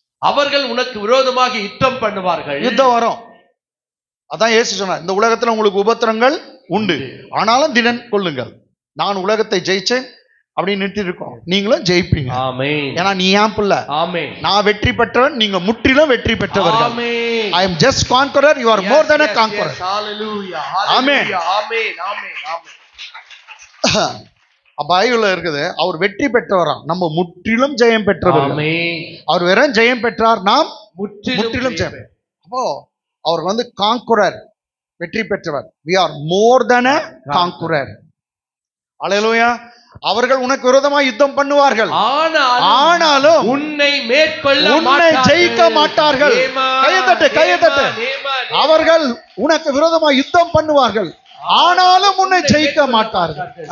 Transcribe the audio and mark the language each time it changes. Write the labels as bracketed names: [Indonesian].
[Tamil] அவர்கள் உனக்கு விரோதமாக யுத்தம் பண்ணுவார்கள். யுத்தம் வரும். அதான் இயேசு சொன்னார், இந்த உலகத்துல உங்களுக்கு உபத்திரங்கள் உண்டு, ஆனாலும் திடன் கொள்ளுங்கள், நான் உலகத்தை ஜெயிச்சேன் அப்படின்னு நிறுத்தி இருக்கோம். நீங்களும் ஜெயிப்பீங்க. ஆமென். ஏன்னா நீ ஏன் பிள்ளை. ஆமென். நான் வெற்றி பெற்றவன், நீங்க முற்றிலும் வெற்றி பெற்றவர்கள். ஆமென். [English] I am just conqueror, you are more than a conqueror. Hallelujah. [Tamil] ஆமென். ஆமென். ஆமென். ஆமென். பைபிள்ல இருக்குது, அவர் வெற்றி பெற்றவராம், நம்ம முற்றிலும் ஜெயம் பெற்றவர்கள். ஆமென். அவர் வெறும் ஜெயம் பெற்றார், நாம் முற்றிலும் ஜெயம். அப்போ அவர் வந்து கான்குரர், வெற்றி பெற்றவர். [English] we are more than a conqueror. [Tamil] ஹல்லேலூயா. அவர்கள் உனக்கு விரோதமாக யுத்தம் பண்ணுவார்கள், ஆனாலும் உன்னை மேற்கொள்ள உன்னை ஜெயிக்க மாட்டார்கள். கையை தட்டு. அவர்கள் உனக்கு விரோதமாக யுத்தம் பண்ணுவார்கள், ஆனாலும் உன்னை ஜெயிக்க மாட்டார்கள்.